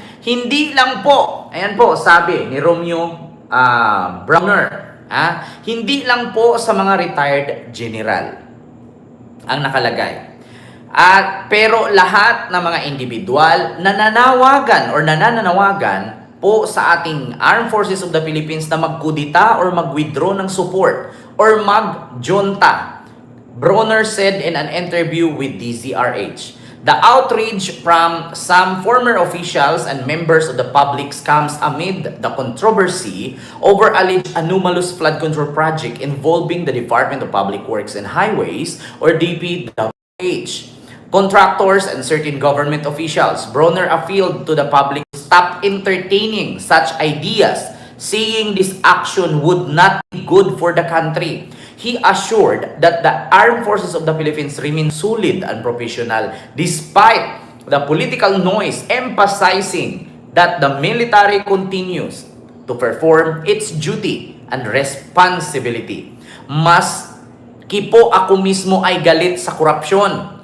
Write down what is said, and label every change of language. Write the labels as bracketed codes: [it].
[tl] Hindi lang po, ayan po, sabi ni Romeo Brawner, hindi lang po sa mga retired general ang nakalagay. Pero lahat ng mga individual na nananawagan po sa ating Armed Forces of the Philippines na magkudita or mag-withdraw ng support or mag-junta. [en] Brawner said in an interview with DZRH, the outrage from some former officials and members of the public comes amid the controversy over alleged anomalous flood control project involving the Department of Public Works and Highways or DPWH. Contractors and certain government officials. Brawner appealed to the public to stop entertaining such ideas, saying this action would not be good for the country. He assured that the Armed Forces of the Philippines remain solid and professional despite the political noise, emphasizing that the military continues to perform its duty and responsibility. [tl] Maski po ako mismo ay galit sa korupsyon.